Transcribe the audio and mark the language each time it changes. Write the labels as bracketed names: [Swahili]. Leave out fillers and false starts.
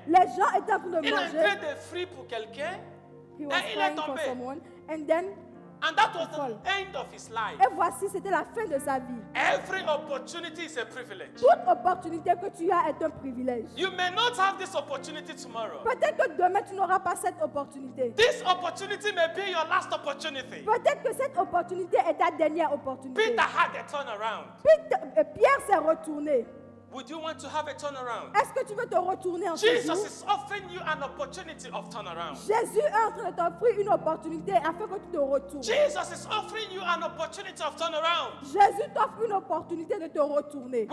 [French] Les gens étaient en train de Il a manger. entré des fruits pour quelqu'un. [English] He was [French] Et il est [English] buying for [French] tombé. [English] someone. And then And that was [French] folle. [English] the end of his life. [French] Et voici, c'était la fin de sa vie. [English] Every opportunity is a privilege. [French] Toute opportunité que tu as est un privilège. [English] You may not have this opportunity tomorrow. [French] Peut-être que demain, tu n'auras pas cette opportunité. [English] This opportunity may be your last opportunity. [French] Peut-être que cette opportunité est ta dernière opportunité. [English] Peter had a turnaround. [French] Pierre s'est retourné. [English] Would you want to have a turnaround? [French] Est-ce que tu veux te retourner en ce [English] Jesus [French] jour? [English] is offering you an opportunity of turnaround. [French] Jésus est en train de t'offrir une opportunité afin que tu te retournes. [English] Jesus is offering you an opportunity of turnaround. [French] Jésus t'offre une opportunité de te retourner.